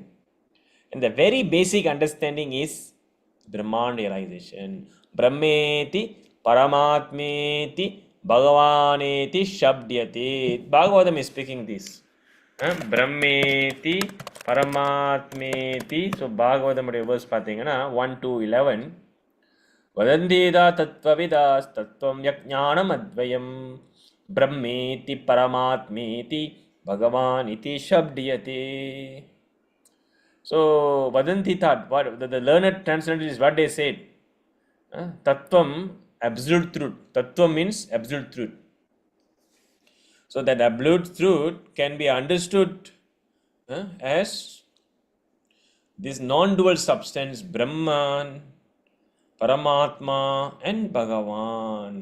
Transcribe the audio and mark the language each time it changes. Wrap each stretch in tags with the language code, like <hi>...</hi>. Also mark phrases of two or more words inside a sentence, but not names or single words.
<en>And the very basic understanding is Brahman realization.</en> <sa>ब्रह्मेति परमात्मेति भगवानेति शब्द्यते.</sa> <en>Bhagavatam is speaking this.</en> <sa>ब्रह्मेति परमात्मेति.</sa> <en>So Bhagavatam verse பார்த்தீங்கன்னா 1-11.</en> <sa>वदन्दिद तत्त्वविदस् तत्त्वं यज्ञानम् अद्वयम् ब्रह्मेति परमात्मेति भगवान् इति शब्द्यते.</sa> <en>So vadanti thought, what the learned translators is what they said. Tattvam, absolute truth. Tattvam means absolute truth. So that absolute truth can be understood as this non-dual substance, Brahman, Paramatma, and Bhagavan.</en>